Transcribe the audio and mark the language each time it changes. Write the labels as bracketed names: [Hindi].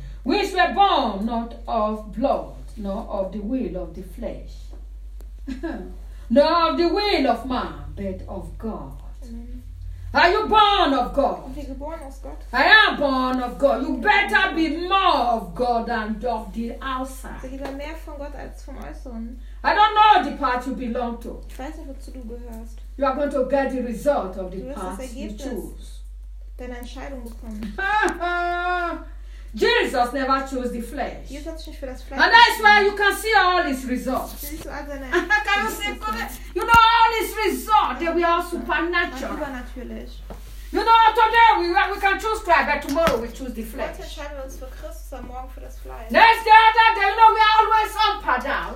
[English] Which were born not of blood, nor of the will of the flesh, nor of the will of man, but of God. Are you born of God? Born I am born of God. You better be more of God than of the outside. [German] Sie lieber mehr von Gott als vom Äußeren. [English] I don't know the part you belong to. [German] Ich weiß nicht, wozu du gehörst. [English] You are going to get the result of the [German] du wirst [English] part you choose. [German] Deine Entscheidung bekommen. [English] Jesus never chose the flesh. [German] Jesus hat sich nicht für das Fleisch. [English] And that's why you can see all his results. Can you see? You know all his results. They were all supernatural. [German] Übernatürlich. [English] You know today we can choose Christ, but tomorrow we choose the flesh. [German] Heute entscheiden wir uns für Christus, morgen für das Fleisch. [English] Next day, you know we are always up and down.